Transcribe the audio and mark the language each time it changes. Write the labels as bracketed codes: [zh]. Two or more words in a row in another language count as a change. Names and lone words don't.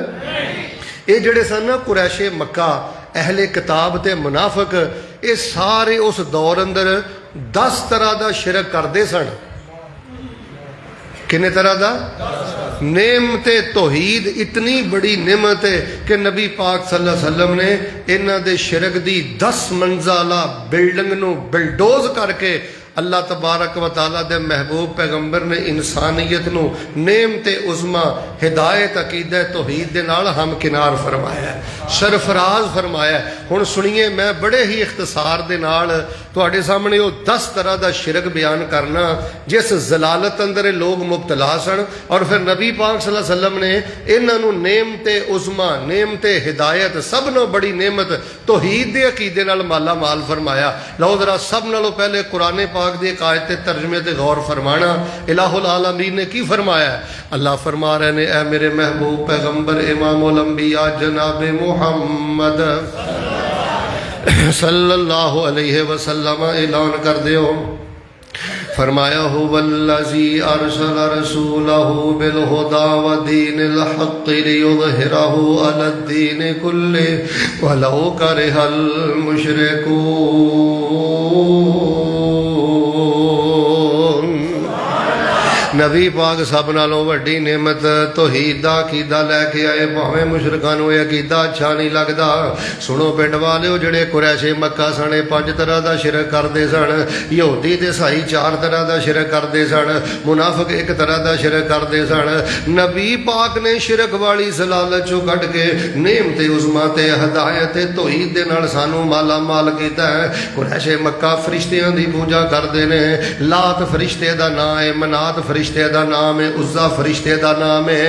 [pa] یہ جڑے سن نا قریشِ مکہ، اہل کتاب تے منافق، یہ سارے اس دور اندر 10 طرح کا شرک کرتے سن. کنے طرح کا؟ نعمت توحید اتنی بڑی نعمت ہے کہ نبی پاک [ar] صلى الله عليه وسلم [pa] نے انہاں دے شرک دی 10 منزلہ بلڈنگ نوں بلڈوز کرکے [ar] الله تبارك وتعالى [pa] دے محبوب پیغمبر نے انسانیت نوں نعمت عظمیٰ ہدایت عقیدہ توحید دے نال ہم کنار فرمایا، سرفراز فرمایا. ہن سنیے، میں بڑے ہی اختصار دے نال تہاڈے سامنے وو 10 طرح کا شرک بیان کرنا جس ضلالت اندر لوگ مبتلا سن. اور پھر نبی پاک [ar] صلى الله عليه وسلم [pa] نے انہاں نوں نعمت عظمیٰ، نعمت ہدایت، سب نوں بڑی نعمت توحید دے عقیدے نال مالا مال فرمایا. لو ذرا سب نالوں پہلے قرآن پاک دی ایک آیت تے ترجمے تے غور فرمانا. الٰہ العالمین نے کی فرمایا? اللہ فرما رہے نے، اے میرے محبوب پیغمبر امام الانبیاء جناب محمد [ar] صلى الله عليه وسلم [pa] اعلان کر دیو، فرمایا [ar] هو الذي أرسل رسوله بالهدى ودين الحق ليظهره على الدين كله ولو كره المشركون. [pa] نبی پاک سب نالوں وڈی نعمت توحید دا عقیدہ لیکے آئے، بھاویں مشرکاں نوں عقیدہ اچھا نہیں لگتا. سنو پنڈ والیو، جیہڑے قریشِ مکہ سن 5 طرح کا شرک کرتے سن، یہودی تے عیسائی 4 طرح کا شرک کرتے سن، منافق 1 طرح کا شرک کرتے سن. نبی پاک نے شرک والی ضلالت چوں کڈھ کے نعمت عظمیٰ تے ہدایت توحید دے نال سانوں مالا مال کیتا ہے. قریشِ مکہ فرشتیاں دی پوجا کرتے نے۔ لات فرشتے دا نام ہے، منات فرشتے دا نام ہے، عزیٰ فرشتے دا نام ہے.